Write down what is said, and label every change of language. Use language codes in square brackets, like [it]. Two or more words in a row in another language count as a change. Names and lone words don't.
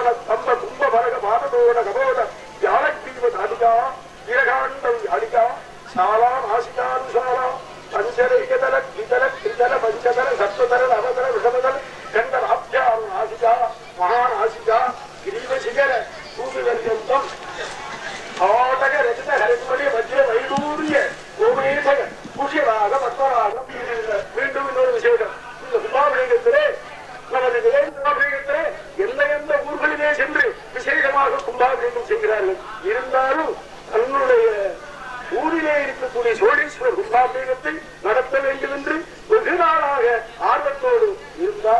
[sa] स्तम्भ कुम्भभरग पादतोरण कपोल व्यालग्रीवधालिका वीरकाण्डं व्यालिका शाला नासिकानुशाला पंचरैकदल द्विदल त्रिदल पंचदल सप्तदल नवदल वृषभदल गन्धराभ्यां नासिका महानासिका गिरीवशिखर सूर्यपर्यन्तं भाटक रचित हरिमणि मध्य वैडूर्य गोमेशक पुष्यराग पद्मराग [ta] மீண்டும் இன்னொரு விசேஷம். இந்த கும்பாபிஷேகத்திலே நமது கும்பாபிஷேகத்திலே எந்த எந்த ஊர்களிலே சென்று விசேஷமாக கும்பாபிஷேகம் செய்கிறார்கள். இருந்தாலும் தன்னுடைய ஊரிலே இருக்கக்கூடிய சோழீஸ்வரர் கும்பாபிஷேகத்தை நடத்த வேண்டும் என்று வெகு நாளாக ஆர்வத்தோடு இருந்தார்.